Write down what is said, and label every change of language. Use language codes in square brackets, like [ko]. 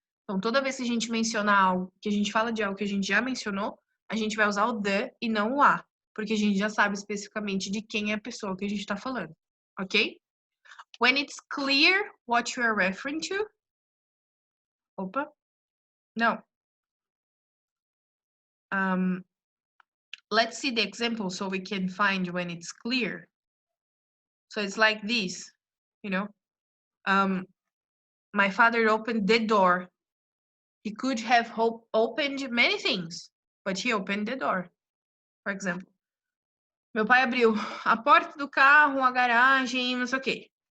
[pt] Então, toda vez que a gente menciona algo, que a gente fala de algo que a gente já mencionou, a gente vai usar o the e não o a, porque a gente já sabe especificamente de quem é a pessoa que a gente está falando, ok? [en] When it's clear what you are referring to. Opa. No. Let's see the example so we can find when it's clear. So it's like this, you know. My father opened the door. He could have opened many things, but he opened the door, for example. [pt] Meu pai abriu a porta do carro, a garagem, não sei o quê.